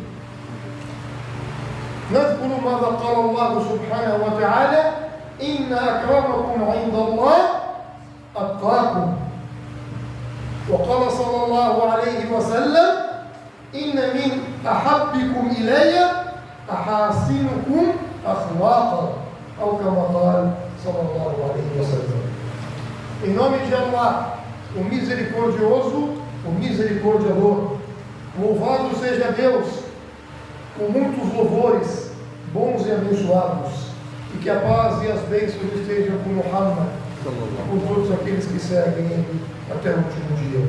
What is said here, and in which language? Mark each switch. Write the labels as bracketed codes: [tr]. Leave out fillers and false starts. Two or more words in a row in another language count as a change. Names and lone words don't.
[ar] نذكر ماذا قال الله سبحانه وتعالى: إن أكرمكم عند الله أتقاكم. وقال صلى الله عليه وسلم: إن من أحبكم إلي أحاسنكم أخلاقا، أو كما قال صلى الله عليه وسلم. [pt] Em nome de Allah, o misericordioso, o misericordiador, louvado seja Deus, com muitos louvores, bons e abençoados, e que a paz e as bênçãos estejam com Muhammad, com todos aqueles que seguem ele até o último dia.